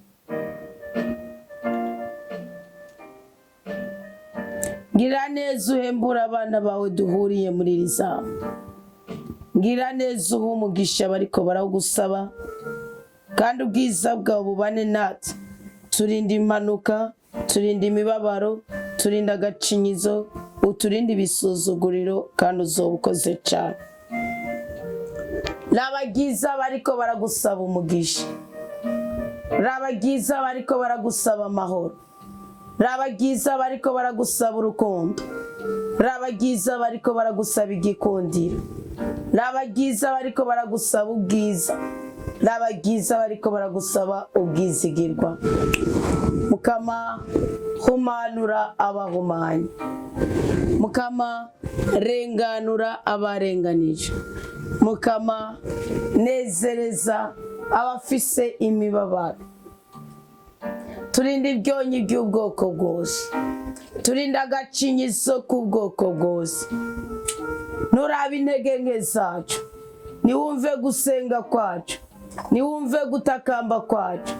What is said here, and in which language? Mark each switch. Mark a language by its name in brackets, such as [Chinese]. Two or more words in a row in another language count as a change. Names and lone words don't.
[Rundi] Ngira neza uhembura abana bawe duhuriye muri iri zamu. Ngira neza uha umugisha bariko barawugusaba, kandi ubwiza bwawe bubane natwe. Turinde impanuka, turinde imibabaro, turinde agacinyizo, uturinde ibisuzuguriro, kandi uzoba ukoze cyane. Rabagiza bariko baragusaba umugisha, rabagiza bariko baragusaba amahoro, rabagiza bariko baragusaba urukundo, rabagiza bariko baragusaba igikundiro, rabagiza bariko baragusaba ubwiza, rabagiza bariko baragusaba ubwizigirwa. Mukama humanura abahumanye, mukama renganura abarenganije, mukama nezereza abafise imibabaro. Turinde ibyonyi by'ubwoko bwose, turinde agacinyizo k'ubwoko bwose. Nurabe intege nke zacu, niwumve gusenga kwacu, niwumve gutakamba kwacu.